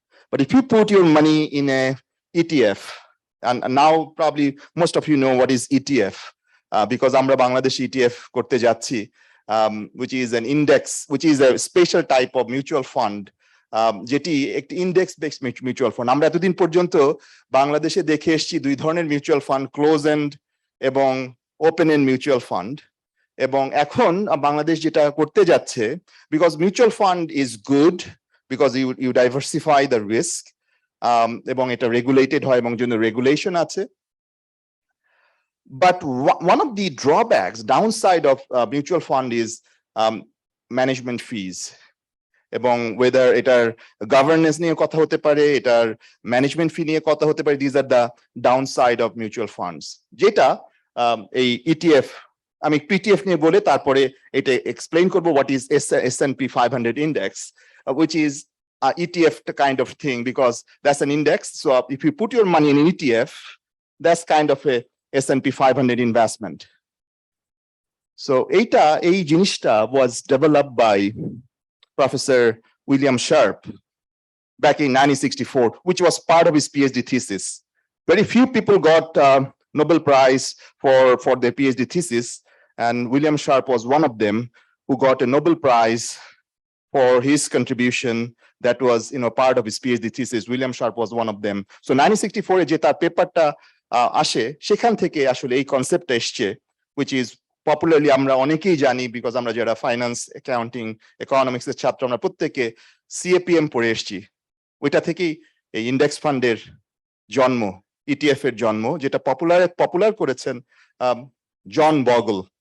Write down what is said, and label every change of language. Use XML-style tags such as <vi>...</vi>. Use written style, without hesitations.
<en>But if you put your money in a ETF, and now probably most of you know what is ETF, because</en> <bn>আমরা Bangladesh ETF করতে যাচ্ছি,</bn> <en>which is an index, which is a special type of mutual fund,</en> <bn>যেটি একটি index based mutual fund. আমরা এতদিন পর্যন্ত বাংলাদেশে দেখে এসেছি দুই ধরনের মিউচুয়াল ফান্ড, ক্লোজ এন্ড এবং ওপেন এন্ড মিউচুয়াল ফান্ড। এবং এখন বাংলাদেশ যেটা করতে যাচ্ছে,</bn> <en>because mutual fund is good because you diversify the risk,</en> <bn>এবং এটা রেগুলেটেড হয় এবং জন্য রেগুলেশন আছে।</bn> <en>But one of the drawbacks, downside of mutual fund is management fees.</en> <bn>এবং whether এটার গভর্নেন্স নিয়ে কথা হতে পারে, এটার ম্যানেজমেন্ট ফি নিয়ে কথা হতে পারে।</bn> <en>These are the downside of mutual funds,</en> <bn>যেটা এই ETF, আমি PTF নিয়ে বলে তারপরে এটা এক্সপ্লেইন করব</bn> <en>what is S&P 500 index, which is ETF kind of thing, because that's an index. So if you put your money in an ETF, that's kind of a S&P 500 investment. So</en> <bn>এই জিনিসটা</bn> <en>was developed by Professor William Sharp back in 1964, which was part of his PhD thesis. Very few people got Nobel Prize for their PhD thesis, and William Sharp was one of them who got a Nobel Prize for his contribution that was, you know, part of his PhD thesis. William Sharp was one of them.</en> <bn>So 1964 এ যে তার পেপারটা আসে, সেখান থেকে আসলে এই কনসেপ্টটা এসছে, which is পপুলারলি আমরা অনেকেই জানি, বিকজ আমরা যারা ফাইন্যান্স, অ্যাকাউন্টিং, ইকোনমিক্স এর ছাত্র, আমরা প্রত্যেকে CAPM পড়ে এসেছি। ওইটা থেকেই এই ইন্ডেক্স ফান্ডের জন্ম, ETF এর জন্ম, যেটা পপুলার করেছেন জন বগল।</bn>